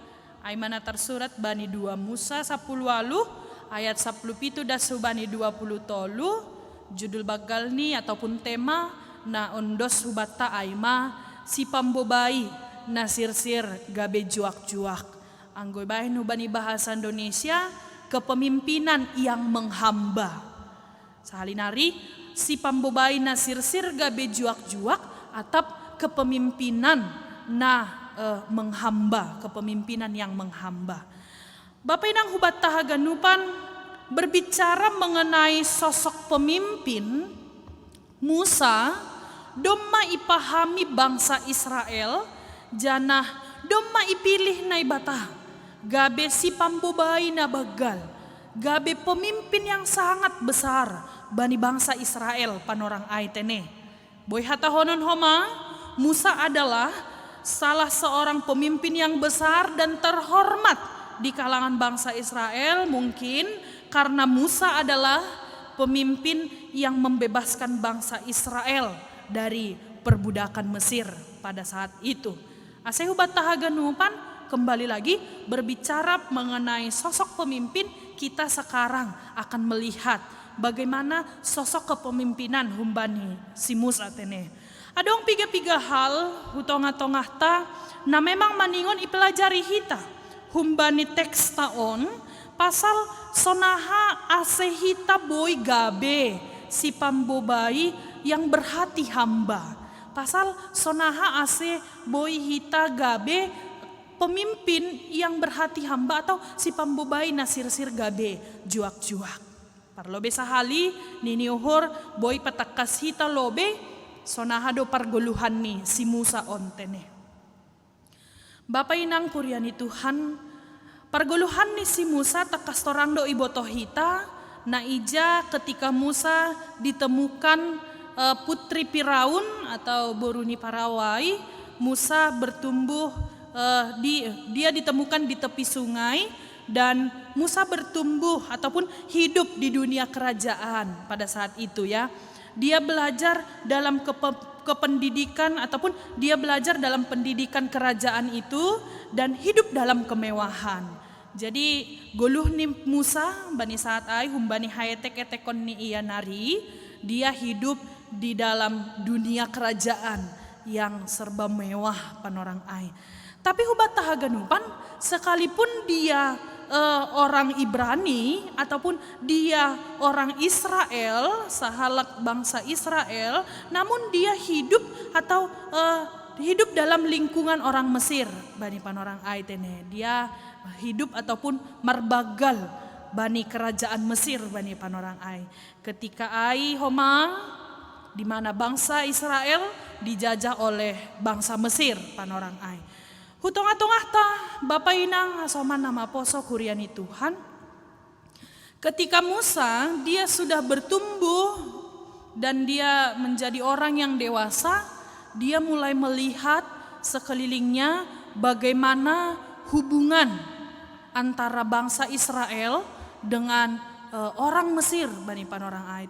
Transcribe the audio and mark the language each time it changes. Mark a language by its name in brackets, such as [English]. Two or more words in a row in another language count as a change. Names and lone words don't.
[Batak Simalungun] Aimana tersurat bani 2 Musa 10 ayat 17 das bani 20 tolu judul bagal ni ataupun tema na ondos hubata aima si pambobai na sirsir gabe juak-juak anggoy bahin hubani [Indonesian] bahasa Indonesia kepemimpinan yang menghamba [Batak Simalungun] sahalinari si pambobai na sirsir gabe juak-juak atap kepemimpinan na menghamba, [Indonesian] kepemimpinan yang menghamba. [Batak Simalungun] Bapak inang hubat tahaganupan [Indonesian] berbicara mengenai sosok pemimpin Musa [Batak Simalungun] domma ipahami bangsa Israel, janah domma ipilih nai bata, gabe si pambobai na bagal, gabe [Indonesian] pemimpin yang sangat besar [Batak Simalungun] bani bangsa Israel panorang aitene. [Indonesian] Boy hatahonon homa, Musa adalah salah seorang pemimpin yang besar dan terhormat di kalangan bangsa Israel, mungkin karena Musa adalah pemimpin yang membebaskan bangsa Israel dari perbudakan Mesir pada saat itu. [Batak Simalungun] Asehubat tahaganupan [Indonesian] kembali lagi berbicara mengenai sosok pemimpin, kita sekarang akan melihat bagaimana sosok kepemimpinan [Batak Simalungun] humbani si Musa tene. Adong piga-piga hal hutonga-tongah ta na memang maningon ipelajari hita humbani teks taon pasal sonaha asehita boy gabe si pambobai [Indonesian] yang berhati hamba. [Batak Simalungun] Pasal sonaha ase boy hita gabe [Indonesian] pemimpin yang berhati hamba [Batak Simalungun] atau si pambobai nasir-sir gabe juak-juak. Parlobe sahali nini uhur boy patakas hita lobe sonaha do pargoluhan ni si Musa ontene. Bapak inang puryani Tuhan, pargoluhan ni si Musa takas torang do ibotoh hita na ija [Indonesian] ketika Musa ditemukan putri Firaun atau [Batak Simalungun] boruni Parawai. [Indonesian] Musa bertumbuh dia ditemukan di tepi sungai dan Musa bertumbuh ataupun hidup di dunia kerajaan pada saat itu ya. Dia belajar dalam kependidikan ataupun dia belajar dalam pendidikan kerajaan itu dan hidup dalam kemewahan. [Batak Simalungun] Jadi goluh ni Musa bani saat ai humbani hayetek etekon ni iya nari, [Indonesian] dia hidup di dalam dunia kerajaan yang serba mewah [Batak Simalungun] panorang ai. [Indonesian] Tapi [Batak Simalungun] hubat tahaganupan [Indonesian] sekalipun dia orang Ibrani ataupun dia orang Israel, [Batak Simalungun] sahalak bangsa Israel, [Indonesian] namun dia hidup atau hidup dalam lingkungan orang Mesir [Batak Simalungun] bani panorang ai tene. [Indonesian] Dia hidup ataupun [Batak Simalungun] marbagal bani kerajaan Mesir bani panorang ai. [Indonesian] Ketika ai homa di mana bangsa Israel dijajah oleh bangsa Mesir [Batak Simalungun] panorang ai. Hutong-atongah ta Bapak inang asoman nama poso kuryani Tuhan. [Indonesian] Ketika Musa dia sudah bertumbuh dan dia menjadi orang yang dewasa, dia mulai melihat sekelilingnya bagaimana hubungan antara bangsa Israel dengan orang Mesir [Batak Simalungun] bani panorang ai.